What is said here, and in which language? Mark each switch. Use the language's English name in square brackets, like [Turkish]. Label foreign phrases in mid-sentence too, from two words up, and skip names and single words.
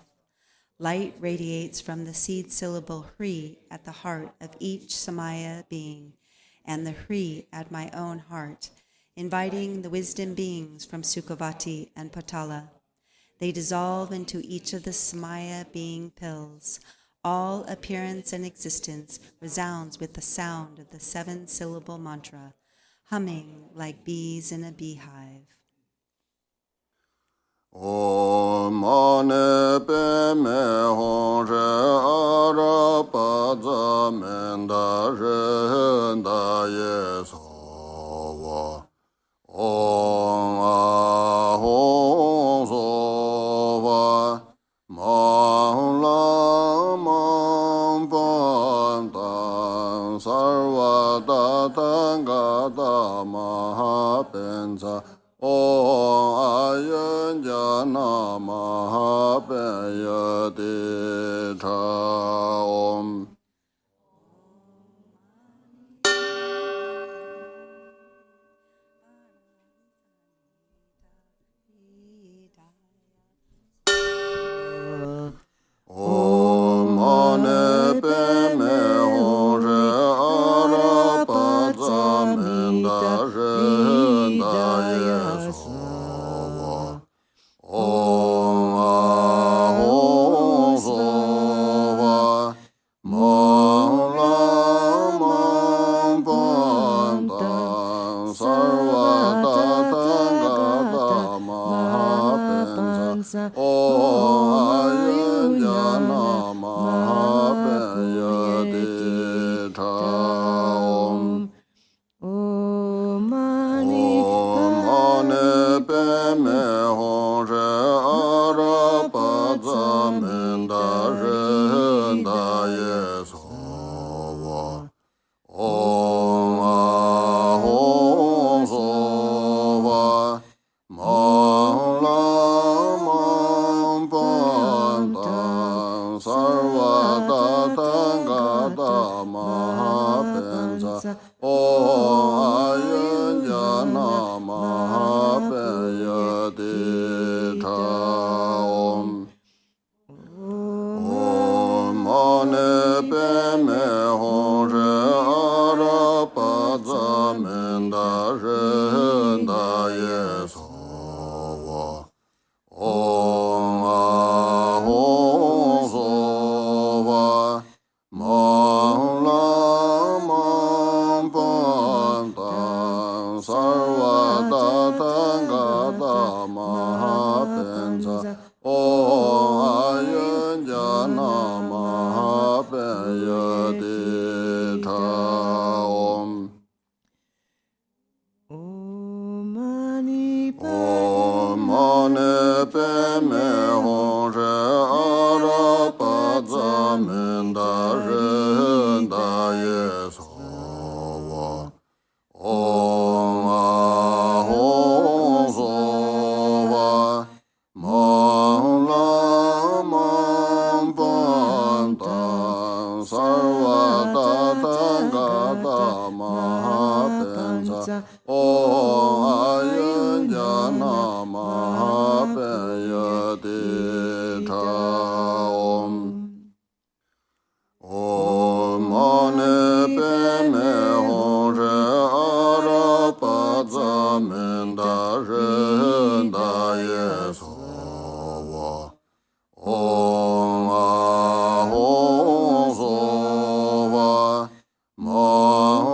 [English] Light radiates from the seed syllable Hri at the heart of each Samaya being, and the Hri at my own heart, inviting the wisdom beings from Sukhavati and Patala. They dissolve into each of the Samaya being pills. All appearance and existence resounds with the sound of the 7-syllable mantra, humming like bees in a beehive. [Sanskrit] Om mane pe me hong re ara pa za men da re da ye so wa. Om a hong so wa. Ma la ma pa ta sarva da ta ga da ma ha pen za. Om ayen jana ma pe ya de cha om. Om ane pe me hong re ara pa za men da re da ye so wa. Om a hong so wa. Ma la ma pa ta sarva ta ta ga da ma pen sa. Om ayen jana ma pe ya de cha om. Om ane pe me hong re ara pa za men da re da ye so wa. Om a hong so wa. Ma la ma pa ta sarva ta ta ga da ma pen sa. Om ayen jana ma pe ya de cha om. Om ane pe me hong re ara pa za men da re da ye so wa. Om a hong so wa. Ma la ma pa ta sarva ta ta ga da ma pen sa. Om ayen jana ma pe ya de cha om. Om ane pe me hong re ara pa za men da re da ye so wa. Om a hong so wa. Ma la ma pa ta sarva ta ta ga da ma pen sa. Om ayen jana ma pe ya de cha om. Om ane pe me hong re ara pa za men da re da ye so wa. Om a hong so wa. Ma